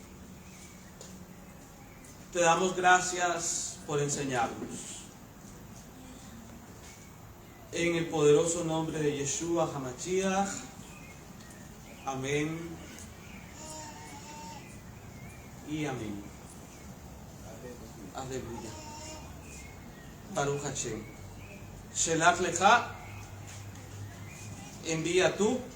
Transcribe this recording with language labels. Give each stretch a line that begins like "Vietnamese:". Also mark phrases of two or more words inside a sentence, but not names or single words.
Spanish: Te damos gracias por enseñarnos. En el poderoso nombre de
Hebrew: ישוע המשיח.
Spanish: Amén y amén.
Hebrew: Aleluya. ברוך השם. שלח לך,
Spanish: envía tú.